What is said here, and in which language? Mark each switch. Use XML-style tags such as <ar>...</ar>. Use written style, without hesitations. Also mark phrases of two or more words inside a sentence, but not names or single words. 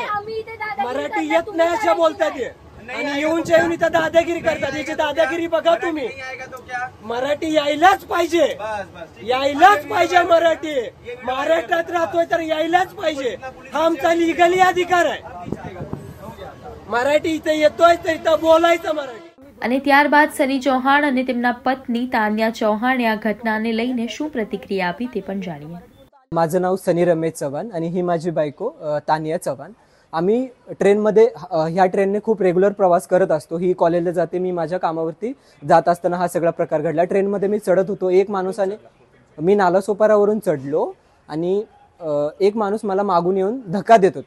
<mr>मराठी येत नाही असं बोलतात हे. आणि येऊन इथं दादागिरी करतात. याची दादागिरी बघा तुम्ही. मराठी यायलाच पाहिजे. यायलाच पाहिजे मराठी. महाराष्ट्रात राहतोय तर यायलाच पाहिजे. हा आमचा लिगली अधिकार आहे. मराठी इथं येतोय तर इथं बोलायचं मराठी.</mr> <gu>અને ત્યારબાદ સની ચૌહાણ અને તેમના પત્ની તાનિયા ચૌહાણે આ ઘટનાને લઈને શું પ્રતિક્રિયા આપી તે પણ જાણીએ.</gu> <mr>माझं नाव सनी रमेश चव्हाण आणि ही माझी बायको तानिया चव्हाण. आम्ही ट्रेनमध्ये ह्या ट्रेनने खूप रेग्युलर प्रवास करत असतो. ही कॉलेजला जाते, मी माझ्या कामावरती जात असताना हा सगळा प्रकार घडला. ट्रेनमध्ये मी चढत होतो. एक माणूसाने मी नालासोपारावरून चढलो आणि एक माणूस मला मागून येऊन धक्का देत होता.</mr>